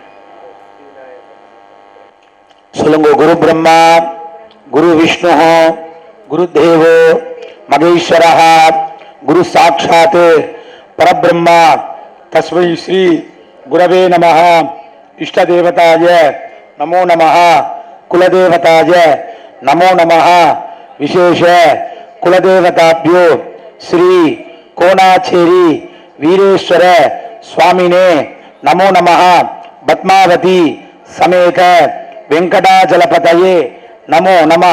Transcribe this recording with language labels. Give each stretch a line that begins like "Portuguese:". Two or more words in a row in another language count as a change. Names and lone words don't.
Sanskrit: சொல்லுங்க. गुरु ब्रह्मा गुरु विष्णु गुरु देवो महेश्वर गुरु साक्षात् परब्रह्म तस्मै श्री गुरवे नमः. इष्ट देवताय नमो नमः. कुलदेवताय नमो नमः. विशेष कुलदेवताभ्यो श्री कोणाच्चेरि वीरेश्वर स्वामिने नमो नमः. पद्मावती समेत वेङ्कटाचलपतये नमो नमः.